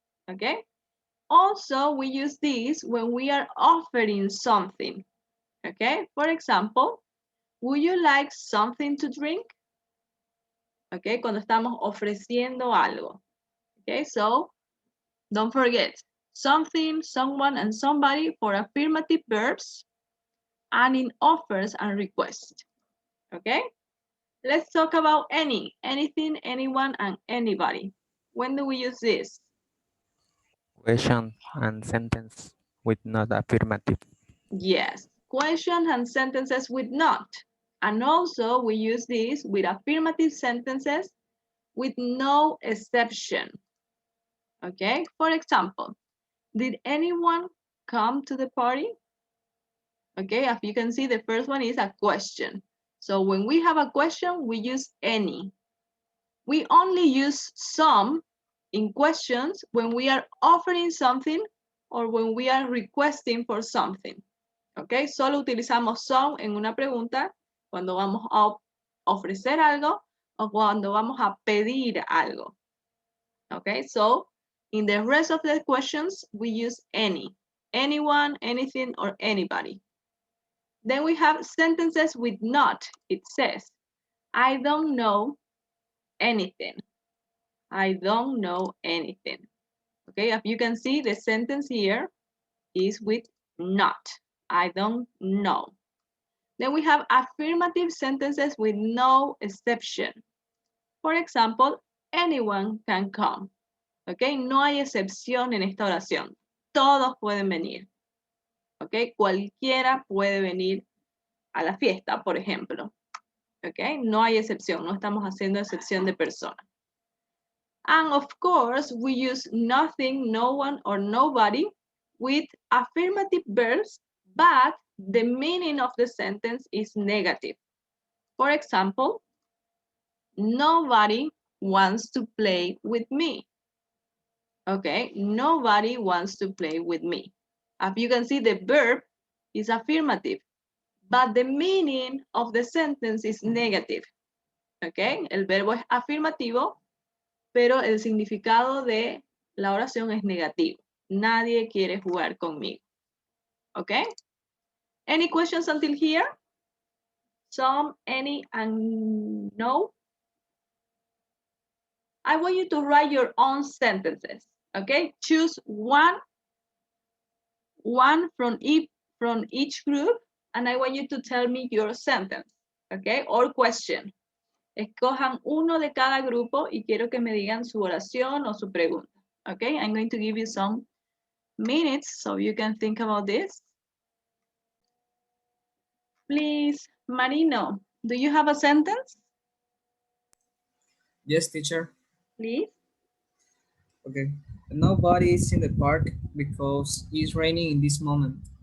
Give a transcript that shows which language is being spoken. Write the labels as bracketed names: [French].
[English] Okay, also we use this when we are offering something. Okay, for example, would you like something to drink? [Spanish] Okay, cuando estamos ofreciendo algo. [English] Okay, so don't forget something, someone, and somebody for affirmative verbs and in offers and requests. Okay, let's talk about any, anything, anyone, and anybody. When do we use this? Question and sentence with not affirmative. Yes, questions and sentences with not. And also we use this with affirmative sentences with no exception. Okay, for example, did anyone come to the party? Okay, as you can see, the first one is a question. So when we have a question, we use any. We only use some in questions when we are offering something or when we are requesting for something. [Spanish] Okay, solo utilizamos some en una pregunta cuando vamos a ofrecer algo o cuando vamos a pedir algo. [English] Okay, so in the rest of the questions, we use any. Anyone, anything, or anybody. Then we have sentences with not. It says, I don't know anything. I don't know anything. Okay, as you can see, the sentence here is with not. I don't know. Then we have affirmative sentences with no exception. For example, anyone can come. [Spanish] Okay, no hay excepción en esta oración. Todos pueden venir. Ok, cualquiera puede venir a la fiesta, por ejemplo. Ok, no hay excepción, no estamos haciendo excepción de persona. [English] And of course, we use nothing, no one, or nobody with affirmative verbs, but the meaning of the sentence is negative. For example, nobody wants to play with me. Okay, nobody wants to play with me. As you can see, the verb is affirmative, but the meaning of the sentence is negative. [Spanish] Okay, el verbo es afirmativo, pero el significado de la oración es negativo. Nadie quiere jugar conmigo. [English] Okay? Any questions until here? Some, any, and no? I want you to write your own sentences. Okay? Choose one from each group, and I want you to tell me your sentence. Okay? Or question. [Spanish] Escojan uno de cada grupo y quiero que me digan su oración o su pregunta. [English] Okay? I'm going to give you some minutes so you can think about this. Please, Marino, do you have a sentence? Yes, teacher. Please. Okay. Nobody is in the park because it's raining in this moment.